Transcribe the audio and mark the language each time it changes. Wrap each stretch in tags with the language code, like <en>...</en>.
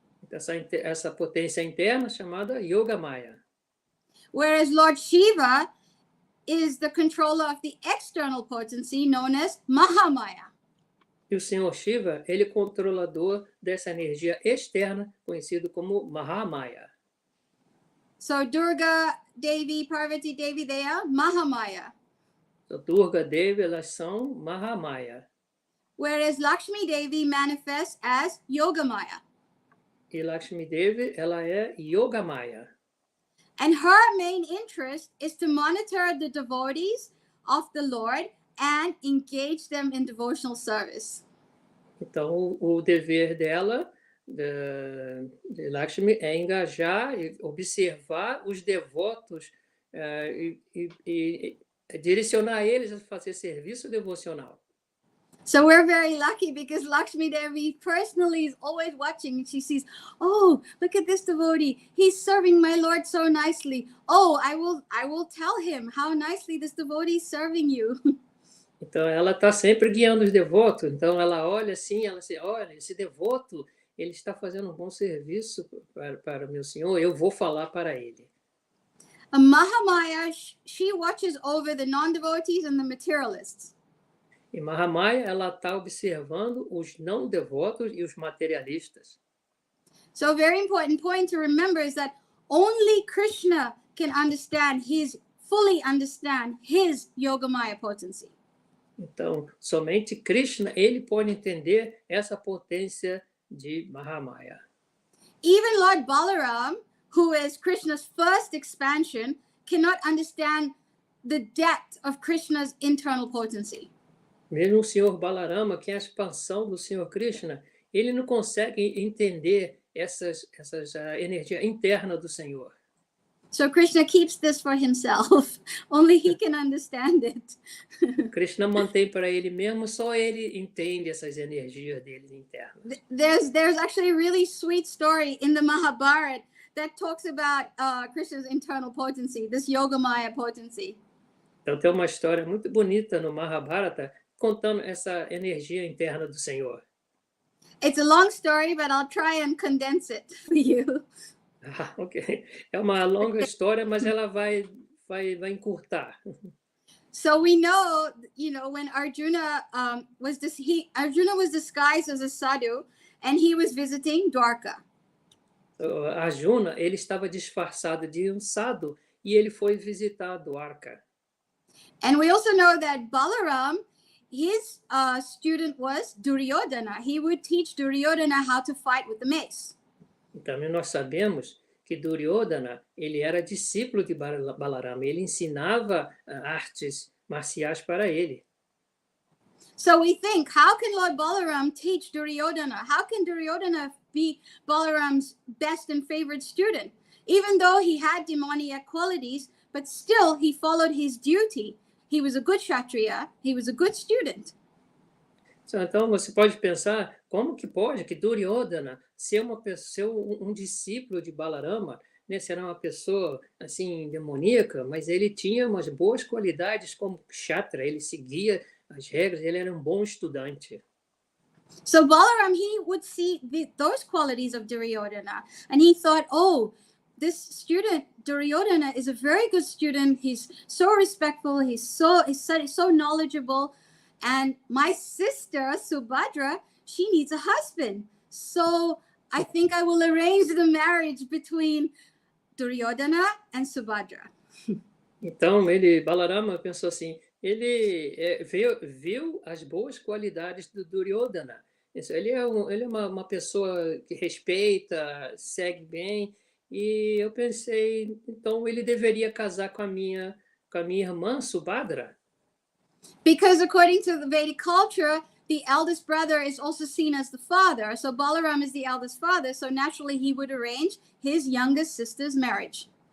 <pt>Essa potência interna chamada Yogamaya.</pt> <en>Whereas Lord Shiva is the controller of the external potency known as Mahamaya.</en> <pt>E o Senhor Shiva, ele é controlador dessa energia externa, conhecido como Mahamaya.</pt> <en>So Durga Devi, Parvati Devi, they are Mahamaya.</en> <pt>So, Durga Devi, elas são Mahamaya.</pt> <en>Whereas Lakshmi Devi manifests as Yogamaya.</en> <pt>E Lakshmi Devi, ela é Yogamaya.</pt> <en>And her main interest is to monitor the devotees of the Lord and engage them in devotional service.</en> <pt>Então, o dever dela, de Lakshmi, é engajar e observar os devotos e direcionar eles a fazer serviço devocional.</pt> <en>So we're very lucky because Lakshmi Devi personally is always watching and she sees, oh, look at this devotee. He's serving my Lord so nicely. Oh, I will tell him how nicely this devotee is serving you.</en> <pt>Então, ela está sempre guiando os devotos. Então, ela olha assim, ela diz, olha, esse devoto, ele está fazendo um bom serviço para meu senhor, eu vou falar para ele.</pt> <en>A Mahamaya, she watches over the non-devotees and the materialists.</en> <pt>E Mahamaya, ela está observando os não devotos e os materialistas.</pt> <en>So a very important point to remember is that only Krishna can fully understand his Yogamaya potency.</en> <pt>Então, somente Krishna, ele pode entender essa potência de Mahamaya.</pt> <en>Even Lord Balaram, who is Krishna's first expansion, cannot understand the depth of Krishna's internal potency.</en> <pt>Mesmo o Senhor Balarama, que é a expansão do Senhor Krishna, ele não consegue entender essa energia interna do Senhor.</pt> <en>So Krishna keeps this for himself. Only he can understand it.</en> <pt>Krishna mantém para ele mesmo, só ele entende essas energias dele internas.</pt> <en>There's actually a really sweet story in the Mahabharata that talks about Krishna's internal potency, this Yogamaya potency.</en> <pt>Então tem uma história muito bonita no Mahabharata contando essa energia interna do Senhor.</pt> <en>It's a long story, but I'll try and condense it for you. Ah, ok.</en> <pt>É uma longa história, mas ela vai encurtar.</pt> <en>So we know, when Arjuna was disguised as a sadhu, and he was visiting Dwarka.</en> <pt>Arjuna, ele estava disfarçado de sadhu e ele foi visitar Dwarka.</pt> <en>And we also know that Balaram, his student was Duryodhana. He would teach Duryodhana how to fight with the mace.</en> <pt>E também nós sabemos que Duryodhana, ele era discípulo de Balarama, ele ensinava artes marciais para ele.</pt> <en>So we think, how can Lord Balaram teach Duryodhana? How can Duryodhana be Balaram's best and favorite student? Even though he had demoniac qualities, but still he followed his duty. He was a good Kshatriya, he was a good student.</en> <pt>Então, você pode pensar, como que pode que Duryodhana ser um discípulo de Balarama, né, ser uma pessoa assim demoníaca, mas ele tinha umas boas qualidades como Kshatriya, ele seguia as regras, ele era um bom estudante.</pt> <en>So Balaram, he would see those qualities of Duryodhana, and he thought, oh, this student Duryodhana is a very good student. He's so respectful. He's so knowledgeable. And my sister, Subhadra, she needs a husband. So I think I will arrange the marriage between Duryodhana and Subhadra.</en> <pt>Então, Balarama pensou assim, ele viu as boas qualidades do Duryodhana. Ele é uma pessoa que respeita, segue bem, e eu pensei, então ele deveria casar com a minha irmã, Subhadra.</pt> <en>Because according to the Vedic culture, the eldest brother is also seen as the father. So Balaram is the eldest father, so naturally he would arrange his youngest sister's marriage.</en>